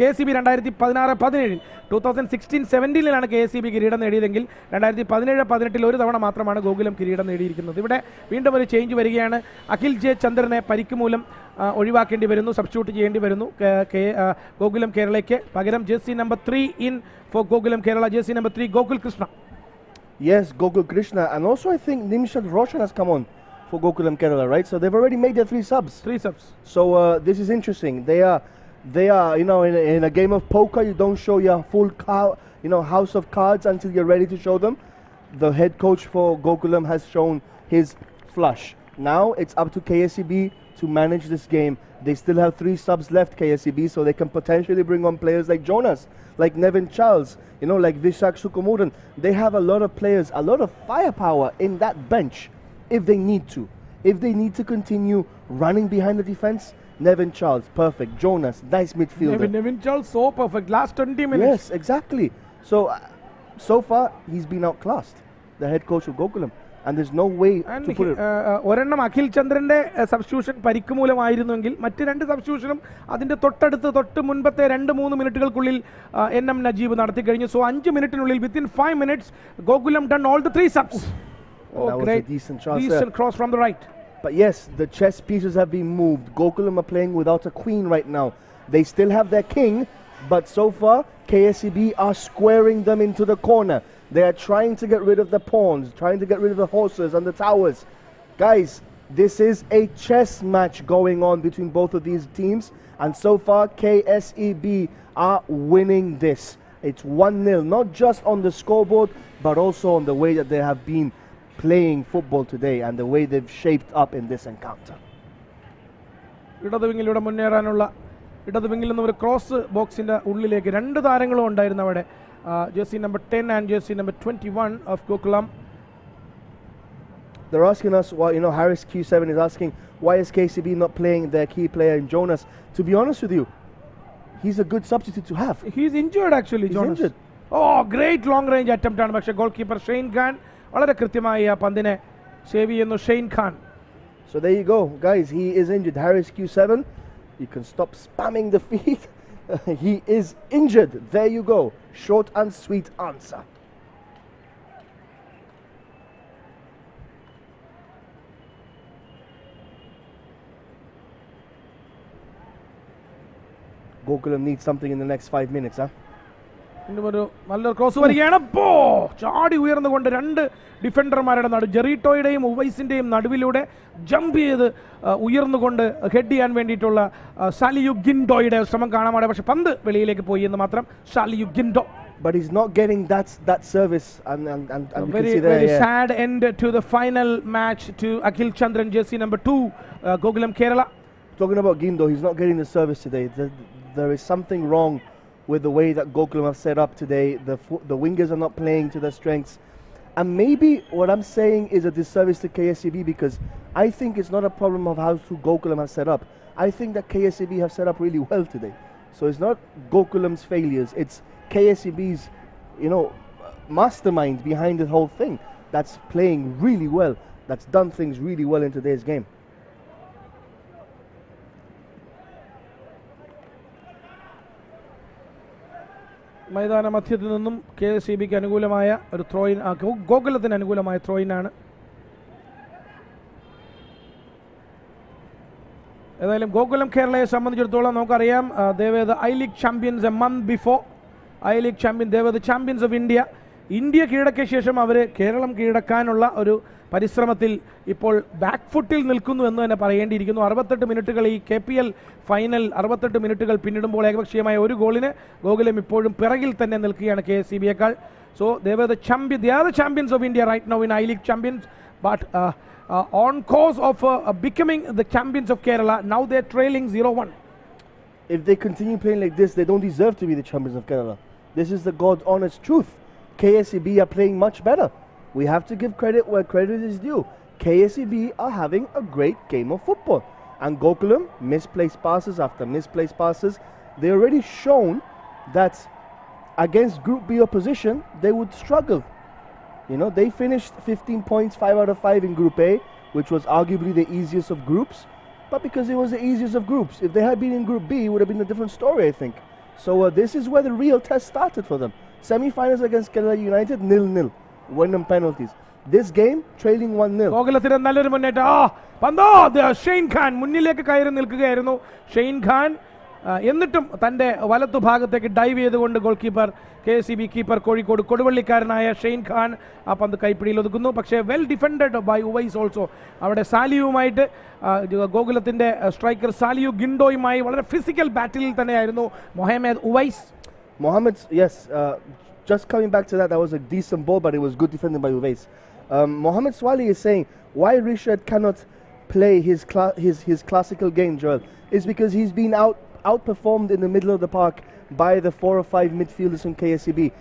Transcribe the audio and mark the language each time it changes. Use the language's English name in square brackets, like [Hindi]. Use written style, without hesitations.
[Malayalam] KSEB 2016-17 2016-17 KSEB കിരീടം നേടിയതെങ്കിൽ 2017-18 ഒരു തവണ മാത്രമാണ് ഗോകുലം കിരീടം നേടിയിരിക്കുന്നത്. ഇവിടെ വീണ്ടും ഒരു ചേഞ്ച് വരികയാണ്. അഖിൽ ജെ ചന്ദ്രനെ പരിക്ക് മൂലം ഒഴിവാക്കേണ്ടി വരുന്നു, സബ്സ്റ്റിറ്റ്യൂട്ട് ചെയ്യേണ്ടി വരുന്നു ഗോകുലം കേരളയ്ക്ക്. പകരം jersey number 3 [English] in for [Malayalam] Gokulam Kerala, jersey number 3 Gokul Krishna. [English] Yes, Gokul Krishna, and also I think Nimshad Roshan has come on for Gokulam Kerala, right? So they've already made their 3 subs. 3 subs. So this is interesting. They are, you know, in a game of poker, you don't show your full house of cards until you're ready to show them. The head coach for Gokulam has shown his flush. Now it's up to KSEB to manage this game. They still have 3 subs left, KSEB, so they can potentially bring on players like Jonas, like Nevin Charles, you know, like Vishak Sukumaran. They have a lot of players, a lot of firepower in that bench if they need to. If they need to continue running behind the defense, Nevin Charles, perfect. Jonas, nice midfielder. Nevin Charles, so perfect. Last 20 minutes. Yes, exactly. So, so far, he's been outclassed, the head coach of Gokulam. And there's no way to put it. [Malayalam] ഒരെണ്ണം അഖിൽ ചന്ദ്രന്റെ substitution പരിക്ക് മൂലമായിരുന്നെങ്കിൽ മറ്റ് 2 സബ്സ്റ്റിറ്റ്യൂഷനും അതിന്റെ തൊട്ട് മുൻപത്തെ 2-3 മിനിറ്റുകൾക്കുള്ളിൽ NM Najeeb നടത്തി കഴിഞ്ഞു. [English] so [Malayalam] 5 മിനിറ്റിനുള്ളിൽ [English] within 5 minutes Gokulam done all the 3 subs. That was a decent cross from the right. But yes, the chess pieces have been moved. Gokulam are playing without a queen right now. They still have their king, but so far KSEB are squaring them into the corner. They are trying to get rid of the pawns, trying to get rid of the horses and the towers. Guys, this is a chess match going on between both of these teams, and so far KSEB are winning this. It's 1-0, not just on the scoreboard, but also on the way that they have been playing football today and the way they've shaped up in this encounter. ഇടതുവിങ്ങിലൂടെ മുന്നേറാനുള്ള ഇടതുവിങ്ങിൽ നിന്ന് ഒരു cross ബോക്സിന്റെ ഉള്ളിലേക്ക് 2 താരങ്ങളും ഉണ്ടായിരുന്നു അവിടെ. Jersey number 10 and jersey number 21 of Gokulam. They're asking us why, you know, Harris Q7 is asking why is KCB not playing their key player in Jonas. To be honest with you, he's a good substitute to have. He's injured actually, He's Jonas. injured. Oh, great long range attempt [Malayalam] ആണ്. പക്ഷേ goal keeper Shane Khan വളരെ കൃത്യമായി ആ പന്തിനെ save ചെയ്യുന്നു. Shane Khan. [English] So there you go, guys. He is injured. Harris Q7, you can stop spamming the feed. He is injured. There you go. Short and sweet answer. Gokulam needs something in the next 5 minutes, huh? നല്ലൊരു cross വരികയാണ്. ചാടി ഉയർന്നുകൊണ്ട് 2 ഡിഫൻഡർമാരുടെ ജെറിറ്റോയുടെയും ഉവൈസിന്റെയും നടുവിലൂടെ jump ചെയ്ത് ഉയർന്നുകൊണ്ട് ഹെഡ് ചെയ്യാൻ വേണ്ടിയിട്ടുള്ള ഷാലിയു ഗിൻഡോയുടെ ശ്രമം കാണാൻ, പക്ഷെ പന്ത് വെളിയിലേക്ക് പോയി എന്ന് മാത്രം. Shaliyu Gindo. But he's not getting that service, and you can see there. Very sad end to the final match to Akhil Chandran, jersey number 2, Gokulam Kerala. Talking about Gindo, he's not getting the service today. There is something wrong with the way that Gokulam have set up today. The wingers are not playing to their strengths. And maybe what I'm saying is a disservice to KSEB, because I think it's not a problem of how Gokulam have set up. I think that KSEB have set up really well today. So it's not Gokulam's failures. It's KSEB's, you know, mastermind behind the whole thing that's playing really well, that's done things really well in today's game. [Malayalam] മൈതാന മധ്യത്തിൽ നിന്നും KSEBക്ക് അനുകൂലമായ ഒരു ത്രോയിൻ, ഗോകുലത്തിന് അനുകൂലമായ ത്രോയിനാണ്. ഏതായാലും ഗോകുലം കേരളയെ സംബന്ധിച്ചിടത്തോളം നമുക്കറിയാം, [English] they were the I-League champions a month before. I-League champion, they were the champions of India. [Malayalam] India കീഴടക്കിയ ശേഷം അവർ കേരളം കീഴടക്കാനുള്ള ഒരു പരിശ്രമത്തിൽ ഇപ്പോൾ ബാക്ക് ഫുട്ടിൽ നിൽക്കുന്നു എന്ന് തന്നെ പറയേണ്ടിയിരിക്കുന്നു. 68 മിനിറ്റുകൾ ഈ KPL ഫൈനൽ 68 മിനിറ്റുകൾ പിന്നിടുമ്പോൾ ഏകപക്ഷീയമായ ഒരു ഗോളിന് ഗോകുലം ഇപ്പോഴും പിറകിൽ തന്നെ നിൽക്കുകയാണ് KSEBയേക്കാൾ. [English] So they were the champions of India right now in I-League champions, but on course of becoming the champions of Kerala. Now they're trailing 0-1. If they continue playing like this, they don't deserve to be the champions of Kerala. This is the God's honest truth. KSEB are playing much better. We have to give credit where credit is due. KSEB are having a great game of football. And Gokulam, misplaced passes after misplaced passes. They already shown that against Group B opposition, they would struggle. You know, they finished 15 points, 5 out of 5 in Group A, which was arguably the easiest of groups. But because it was the easiest of groups, if they had been in Group B, it would have been a different story, I think. So this is where the real test started for them. Semi-finals against Kerala United, 0-0. Won them penalties. This game, trailing 1-0. [Malayalam] ഗോകുലത്തിന് നല്ലൊരു മുന്നേറ്റം. Shane Khan മുന്നിലേക്ക് കയറി നിൽക്കുകയായിരുന്നു. Shane Khan എന്നിട്ടും തൻ്റെ വലത്തുഭാഗത്തേക്ക് dive ചെയ്തുകൊണ്ട് goal keeper KSEB keeper Kozhikode കൊടുവള്ളിക്കാരനായ Shane Khan ആ പന്ത് കൈപ്പിടിയിൽ ഒതുക്കുന്നു. പക്ഷേ [English] Well defended by Uvais also. [Malayalam] അവിടെ സാലിയുമായിട്ട് ഗോകുലത്തിൻ്റെ സ്ട്രൈക്കർ സാലിയു ഗിൻഡോയുമായി വളരെ ഫിസിക്കൽ ബാറ്റിൽ തന്നെയായിരുന്നു Muhammad Uvais. [English] Yes, just coming back to that, that was a decent ball, but it was good defended by Uwais. Mohamed Swali is saying why Rishad cannot play his classical game, Joel, is because he's been outperformed in the middle of the park by the 4 or 5 midfielders from KSEB.